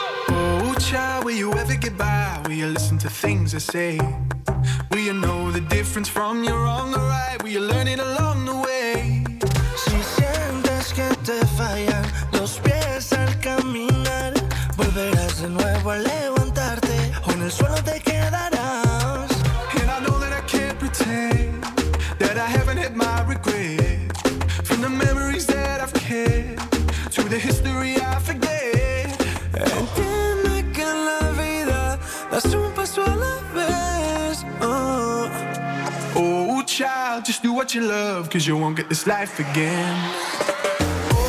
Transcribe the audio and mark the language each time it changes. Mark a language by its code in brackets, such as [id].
[en] Oh, child, will you ever get by? Will you listen to things I say? Will you know the difference from your wrong or right? Will you learn it along the way? [es] Si sientes que te falla. Los pies al caminar, volverás de nuevo a levantarte, o en el suelo te quedarás. [en] And I know that I can't pretend that I haven't had my regret, from the memories that I've kept to the history I forget. [es] Entiende que en la vida das un paso a la vez. [en] Oh, child, just do what you love, 'cause you won't get this life again.